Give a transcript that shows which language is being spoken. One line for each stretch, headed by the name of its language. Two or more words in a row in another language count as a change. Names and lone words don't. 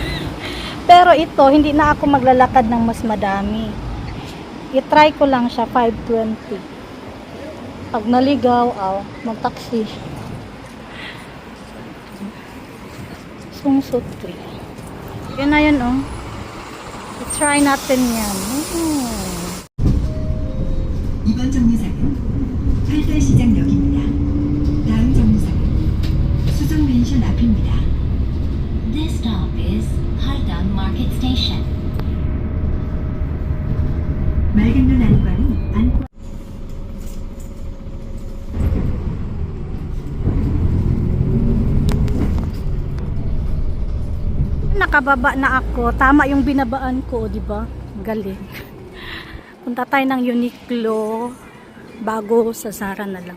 Filipino: Pero ito, hindi na ako maglalakad ng mas madami. I-try ko lang siya, 520. Pag naligaw, mag-taxi. Sungsot 3. Yan na yan, oh. I-try natin yan.
Korean: 이번 정류장은 팔달시장역입니다. 다음 정류장은 수정맨션 앞입니다.
English: This stop is Haidang Market Station.
Korean: 맑은 눈 안과는 안과
Filipino: Nakababa na ako. Tama yung binabaan ko, di ba? Galing. Punta tayo ng Uniqlo bago sa Zara na lang.